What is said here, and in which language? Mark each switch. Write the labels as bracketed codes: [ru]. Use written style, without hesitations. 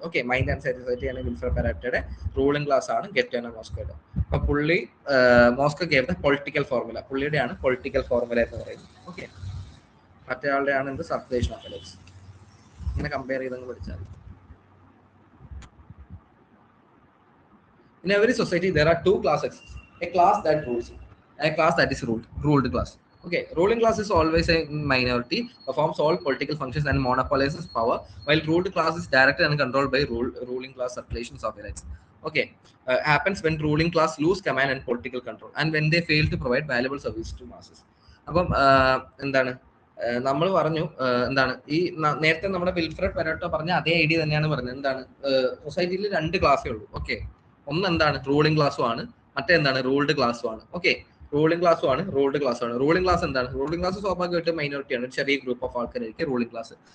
[ml] Okay, mind and society ആണ് Wilfred പെരേറ്റോയുടെ ruling class ആണ് ഗെറ്റിയാനോ മോസ്കയുടെ. അപ്പൊ പുള്ളി മോസ്ക [en] Gave the political formula. [ml] പുള്ളിയുടെയാണ് political formula എന്ന് പറയുന്നത്. ഓക്കെ, മറ്റേ ആളുടെയാണ് എന്ത്, സർക്കുലേഷൻ ഓഫ് എലൈറ്റ്സ്. ഇങ്ങനെ കമ്പയർ ചെയ്തങ്ങ് പഠിച്ചാൽ മതി. [en] In every society, there are 2 classes: a class that rules, and a class that is ruled class. Okay, ruling class is always a minority, performs all political functions and monopolizes power, while ruled class is directed and controlled by ruling class circulations of elites. Okay, happens when ruling class lose command and political control, and when they fail to provide valuable service to masses. [ml] അപ്പം എന്താണ് നമ്മൾ പറഞ്ഞു, എന്താണ് ഈ നേരത്തെ നമ്മുടെ Wilfred പെരേറ്റോ പറഞ്ഞ അതേ ഐഡിയ തന്നെയാണ് പറഞ്ഞത്. എന്താണ്, സൊസൈറ്റിയിൽ 2 ക്ലാസ്സേ ഉള്ളൂ. ഓക്കെ, ഒന്ന് എന്താണ് റൂളിംഗ് ക്ലാസ്സും ആണ്, മറ്റേ എന്താണ് റൂൾഡ് ക്ലാസ്സും ആണ്. ഓക്കെ, റൂളിംഗ് ക്ലാസ്സും ആണ്, റൂൾഡ് ക്ലാസ്സും ആണ്. റൂളിംഗ് ക്ലാസ് എന്താണ്, റൂളിംഗ് ക്ലാസ് സ്വാഭാവികമായിട്ടും മൈനോറിറ്റിയാണ്, ഒരു ചെറിയ ഗ്രൂപ്പ് ഓഫ് ആൾക്കാരായിരിക്കും റൂളിംഗ് ക്ലാസ്.